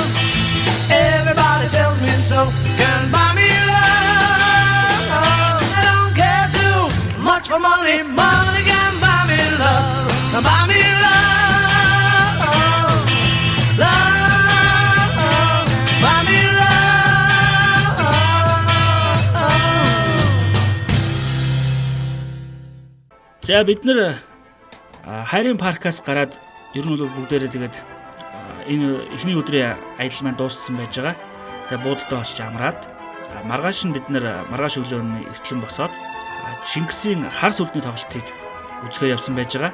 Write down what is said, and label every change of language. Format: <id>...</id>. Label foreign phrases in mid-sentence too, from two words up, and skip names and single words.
<en>Everybody tells me so. Can buy me love. I don't care too much for money. Money can buy me love. Buy me love. Love. Buy me love.</en> <mn>За бид нэр хайрын паркаас гараад ер нь бол бүгдээрээ тэгээд энэ эхний өдрийн аялал маань дууссан байж байгаа. Тэгээд буудалтай очиж амраад маргааш нь бид нэр маргааш өглөө эртлэн босоод Чингисийн хар сүлдний тоглолтыг үзэхээр явсан байж байгаа.</mn>